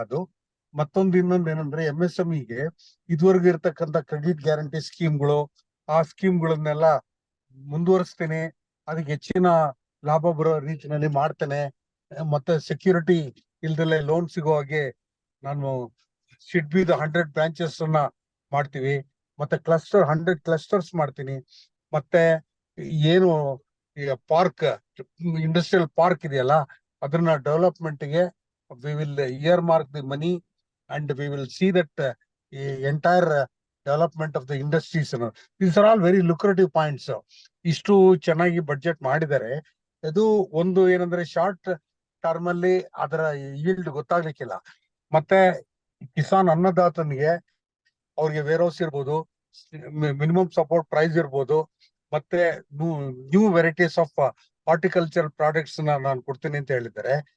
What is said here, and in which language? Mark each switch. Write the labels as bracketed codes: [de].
[kn] ಅದು ಇನ್ನೊಂದು ಏನಂದ್ರೆ MSMEಗೆ ಇದುವರೆಗೂ ಇರ್ತಕ್ಕಂಥ ಕ್ರೆಡಿಟ್ ಗ್ಯಾರಂಟಿ ಸ್ಕೀಮ್ಗಳು, ಆ ಸ್ಕೀಮ್ಗಳನ್ನೆಲ್ಲ ಮುಂದುವರಿಸ್ತೇನೆ, ಅದಕ್ಕೆ ಹೆಚ್ಚಿನ ಲಾಭ ಬರೋ ರೀತಿಯಲ್ಲಿ ಮಾಡ್ತೇನೆ, ಮತ್ತೆ ಸೆಕ್ಯೂರಿಟಿ ಇಲ್ದಲೆ ಲೋನ್ ಸಿಗೋ ಹಾಗೆ ನಾನು ಶುಡ್ ಬಿ ದ 100 ಬ್ರಾಂಚಸ್ ಅನ್ನ ಮಾಡ್ತೀವಿ, ಮತ್ತೆ 100 ಕ್ಲಸ್ಟರ್ಸ್ ಮಾಡ್ತೀನಿ, ಮತ್ತೆ ಏನು ಪಾರ್ಕ್ ಇಂಡಸ್ಟ್ರಿಯಲ್ ಪಾರ್ಕ್ ಇದೆಯಲ್ಲ ಅದನ್ನ ಡೆವಲಪ್ಮೆಂಟ್ ಗೆ [en] we will earmark the money and we will see that entire development of the industries. These are all very lucrative points. [kn] ಇಷ್ಟು ಚೆನ್ನಾಗಿ ಬಡ್ಜೆಟ್ ಮಾಡಿದ್ದಾರೆ. ಇದು ಒಂದು ಏನಂದ್ರೆ ಶಾರ್ಟ್ ಟರ್ಮ್ ಅಲ್ಲಿ ಅದರ ಈಲ್ಡ್ ಗೊತ್ತಾಗ್ಲಿಕ್ಕಿಲ್ಲ. ಮತ್ತೆ ಕಿಸಾನ್ ಅನ್ನದಾತನಿಗೆ ಅವ್ರಿಗೆ ವೇರ್ ಹೌಸ್ ಇರ್ಬೋದು, ಮಿನಿಮಮ್ ಸಪೋರ್ಟ್ ಪ್ರೈಸ್ ಇರ್ಬೋದು, ಮತ್ತೆ [en] new varieties of horticulture products [kn] ನಾನು ಕೊಡ್ತೀನಿ ಅಂತ ಹೇಳಿದ್ದಾರೆ.